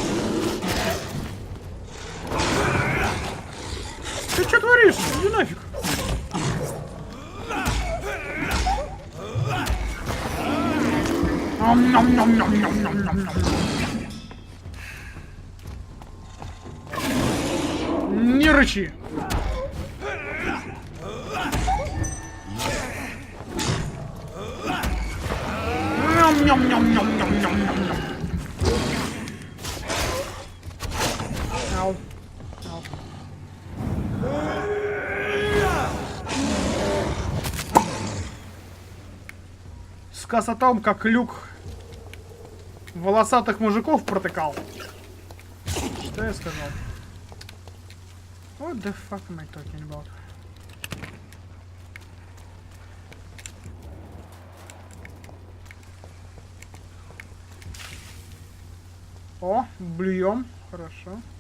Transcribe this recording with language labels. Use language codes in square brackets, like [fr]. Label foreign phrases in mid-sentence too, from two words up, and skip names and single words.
[ru] Ты что творишь? Иди нафиг. Не рычи. Ням-ням-ням-ням-ням-ням-ням. Ау. Ау. Сказ о том, как Люк волосатых мужиков протыкал. Что я сказал? [en] What the fuck am I talking about? [ru] О, блюем. Хорошо.